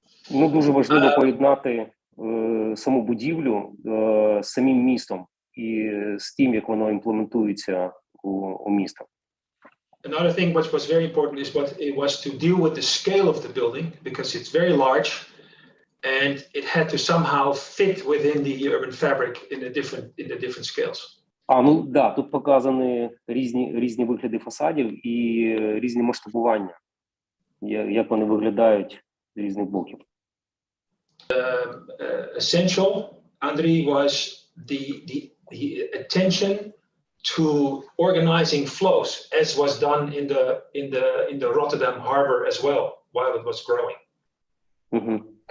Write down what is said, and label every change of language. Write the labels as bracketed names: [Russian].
[Ukrainian] Ну, дуже важливо поєднати саму будівлю з самим містом і з тим, як воно імплементується у місто. [English] Another thing which was very important is what it was to deal with the scale of the building, because it's very large and it had to somehow fit within the urban fabric in the different scales. [Ukrainian] Ну да, тут показані різні вигляди фасадів і різні масштабування, як вони виглядають з різних боків. [English] Essential, Andrei, was the attention to organizing flows, as was done in the Rotterdam harbor as well, while it was growing.